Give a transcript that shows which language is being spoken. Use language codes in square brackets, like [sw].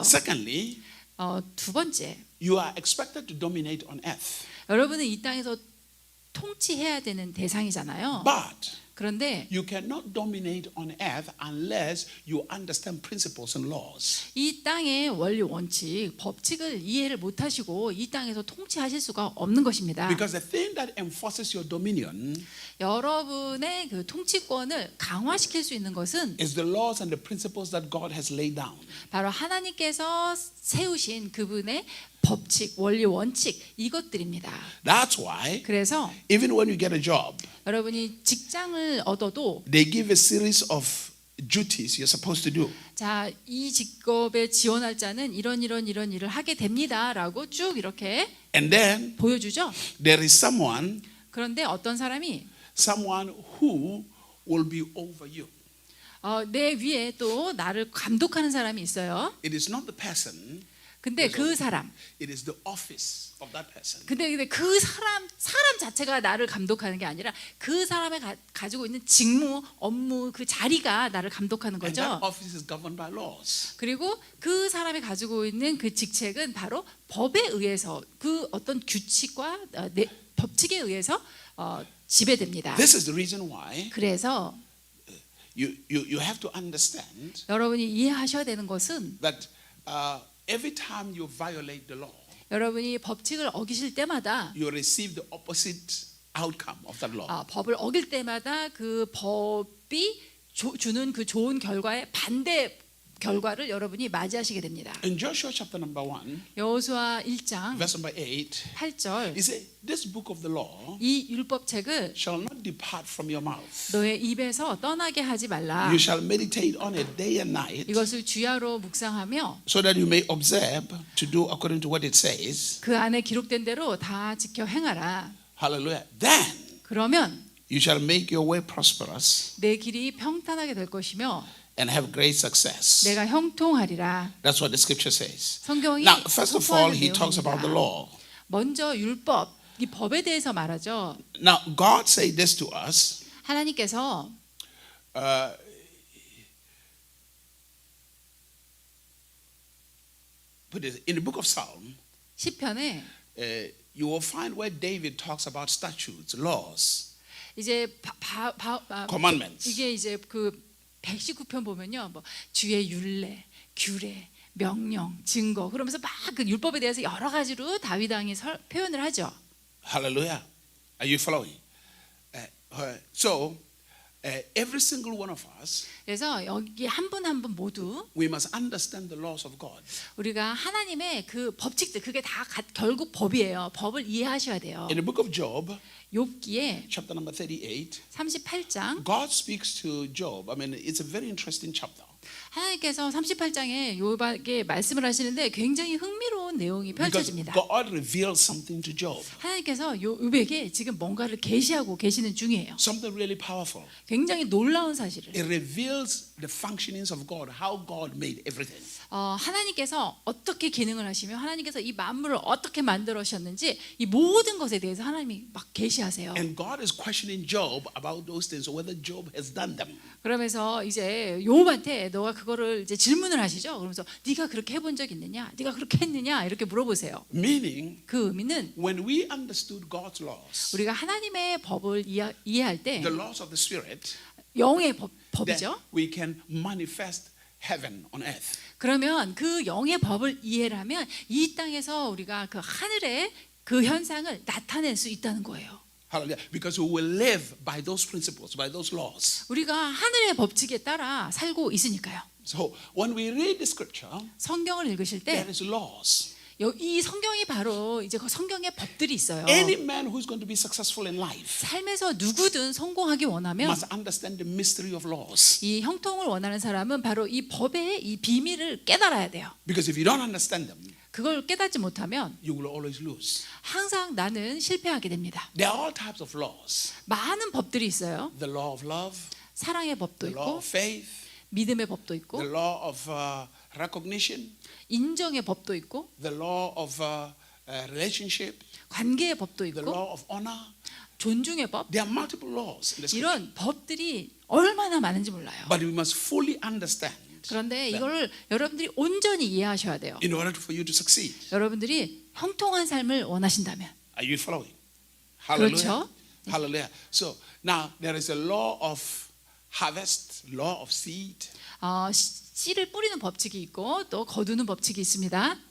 [en] Secondly, [ko] 두 번째, [en] you are expected to dominate on earth. [ko] 여러분은 이 땅에서 통치해야 되는 대상이잖아요. [en] But [ko] 그런데 [en] you cannot dominate on earth unless you understand principles and laws. [ko] 이 땅의 원리 원칙, 법칙을 이해를 못하시고 이 땅에서 통치하실 수가 없는 것입니다. [en] Because the thing that enforces your dominion [ko] 여러분의 그 통치권을 강화시킬 수 있는 것은 [en] is the laws and the principles that God has laid down. [ko] 바로 하나님께서 세우신 그분의 법칙, 원리 원칙 이것들입니다. [en] That's why [ko] 그래서 [en] even when you get a job, [ko] 여러분이 직장을 얻어도 [en] they give a series of duties you're supposed to do. [ko] 자, 이 직업에 지원할 자는 이런 일을 하게 됩니다라고 쭉 이렇게 [en] And then [ko] 보여주죠. [en] there is someone [ko] 그런데 어떤 사람이 [en] who will be over you. [ko] 내 위에 또 나를 감독하는 사람이 있어요. [en] It is not the person, [ko] 근데 그 사람, [en] it is the office of that person. [ko] 근데 그 사람 자체가 나를 감독하는 게 아니라 그 사람이 가지고 있는 직무, 업무 그 자리가 나를 감독하는 [en] And that [ko] 거죠. [en] office is governed by laws. [ko] 그리고 그 사람이 가지고 있는 그 직책은 바로 법에 의해서 그 어떤 규칙과 법칙에 의해서 지배됩니다. [en] This is the reason why [ko] 그래서 [en] you have to understand [ko] 여러분이 이해하셔야 되는 것은 [en] that every time you violate the law, [ko] 여러분이 법칙을 어기실 때마다 [en] you receive the opposite outcome of that law. [ko] 법을 어길 때마다 그 법이 주는 그 좋은 결과에 반대 결과를 여러분이 맞이하시게 됩니다. [en] In Joshua chapter number 1, [ko] 여호수아 1장 [en] verse number 8, [ko] 8절 [en] he said, this book of the law [ko] 이 율법책을 [en] shall not depart from your mouth. [ko] 너의 입에서 떠나게 하지 말라. [en] You shall meditate on it day and night, [ko] 이것을 주야로 묵상하며 [en] so that you may observe to do according to what it says. [ko] 그 안에 기록된 대로 다 지켜 행하라. [en] Hallelujah. Then [ko] 그러면 [en] you shall make your way prosperous [ko] 내 길이 평탄하게 될 것이며 [en] and have great success. [ko] 내가 형통하리라. [en] That's what the scripture says. [ko] 성경이 [en] Now, first of all, [ko] 선포하는 [en] he talks about the [ko] 내용입니다. [en] law. [ko] 먼저 율법, 이 법에 대해서 말하죠. [en] Now, God said this to us. [ko] 하나님께서 [en] Put it in the book of Psalm, [ko] 시편에 [en] you will find where David talks about statutes, laws, [ko] 이제 [en] commandments. [ko] 이게 이제 그 119편 보면요, 뭐 주의 율례, 규례, 명령, 증거 그러면서 막 그 율법에 대해서 여러 가지로 다윗 왕이 표현을 하죠. [en] Hallelujah. Are you following? So, every single one of us, [ko] 그래서 여기 한 분 한 분 모두 [en] we must understand the laws of God. [ko] 우리가 하나님의 그 법칙들 그게 다 결국 법이에요. 법을 이해하셔야 돼요. [en] In the book of Job, [ko] 욥기에 [en] chapter number 38, [ko] 38장 [en] God speaks to Job. I mean, it's a very interesting chapter. [ko] 하나님께서 38장에 욥에게 말씀을 하시는데 굉장히 흥미로운 내용이 [en] Because [ko] 펼쳐집니다. [en] God reveals something to Job. [ko] 하나님께서 욥에게 지금 뭔가를 계시하고 계시는 중이에요. [en] Something really powerful. [ko] 굉장히 놀라운 사실을. [en] It reveals the functionings of God, how God made everything. [ko] 하나님께서 어떻게 기능을 하시며 하나님께서 이 만물을 어떻게 만들으셨는지 이 모든 것에 대해서 하나님이 막 계시하세요. [en] And God is questioning Job about those things, whether Job has done them. [ko] 그러면서 이제 욥한테 너가 그거를 이제 질문을 하시죠. 그러면서 네가 그렇게 해본 적 있느냐? 네가 그렇게 했느냐? 이렇게 물어보세요. [en] Meaning, [ko] 그 의미는 [en] when we understood God's laws, [ko] 우리가 하나님의 법을 이해할 때 [en] the laws of the Spirit, [ko] 영의 [en] then [ko] 법이죠. [en] we can manifest heaven on earth. [ko] 그러면 그 영의 법을 이해를 하면 이 땅에서 우리가 그 하늘의 그 현상을 나타낼 수 있다는 거예요. [en] Hallelujah. Because we will live by those principles, by those laws. [ko] 우리가 하늘의 법칙에 따라 살고 있으니까요. [en] So when we read the scripture, [ko] 성경을 읽으실 때 [en] there is laws. [ko] 이 성경이 바로 이제 그 성경의 법들이 있어요. [en] Any man who's going to be successful in life [ko] 삶에서 누구든 성공하기 원하면 [en] must understand the mystery of laws. [ko] 이 형통을 원하는 사람은 바로 이 법의 이 비밀을 깨달아야 돼요. [en] Because if you don't understand them, [ko] 그걸 깨닫지 못하면 [en] you will always lose. [ko] 항상 나는 실패하게 됩니다. [en] There are all types of laws. [ko] 많은 법들이 있어요. [en] The law of love, [ko] 사랑의 법도 [en] the law [ko] 있고 [en] of faith, [ko] 믿음의 법도 있고 [en] the law of recognition, [ko] 인정의 법도 있고 [en] the law of relationship, [ko] 관계의 법도 [en] the [ko] 있고 [en] law of honor. [ko] 존중의 법 [en] There are multiple laws in the scripture. [ko] 이런 법들이 얼마나 많은지 몰라요. [en] But we must fully understand [ko] 그런데 이걸 여러분들이 온전히 이해하셔야 돼요. [en] in order for you to succeed. [ko] 여러분들이 형통한 삶을 원하신다면 [en] Are you following? Hallelujah. [ko] 그렇죠. [en] Hallelujah. So now there is a law of harvest, law of seed. [ko] 씨를 뿌리는 법칙이 있고 또 거두는 법칙이 있습니다.